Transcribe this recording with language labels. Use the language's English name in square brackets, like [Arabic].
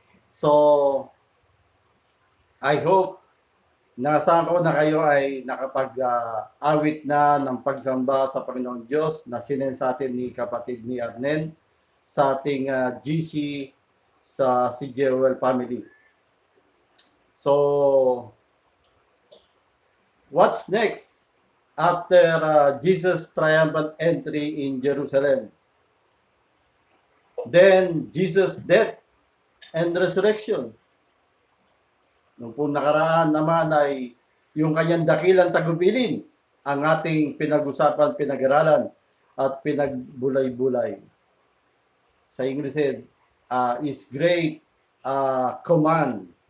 [Filipino] So, I hope naasahan ko na kayo ay nakapag-awit na ng pagsamba sa Panginoon Diyos na sinend sa atin ni kapatid ni Arnen sa ating GC sa CJOL family. [English] So, what's next after Jesus' triumphant entry in Jerusalem? Then, Jesus' death and resurrection. [Filipino] Noong po nakaraan naman ay yung kanyang dakilang tagubilin ang ating pinag-usapan, pinag-aralan at pinagbulay-bulay. [English] Sa English is great command.